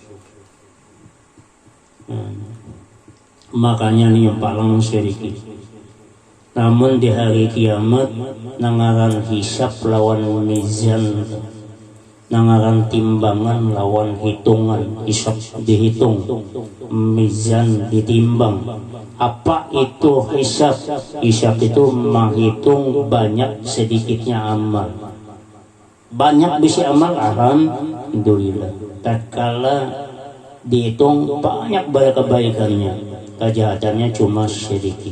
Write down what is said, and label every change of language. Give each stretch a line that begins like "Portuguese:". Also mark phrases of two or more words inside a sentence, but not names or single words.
Banjar: Makanya nih yang paling sedikit. Namun di hari kiamat nangaran hisab lawan mizan, nangaran timbangan lawan hitungan, hisab dihitung, mizan ditimbang. Apa itu hisab? Hisab itu menghitung banyak sedikitnya amal. Banyak bisa amal, alhamdulillah. Tatkala dihitung banyak kebaikannya, kejahatannya cuma sedikit.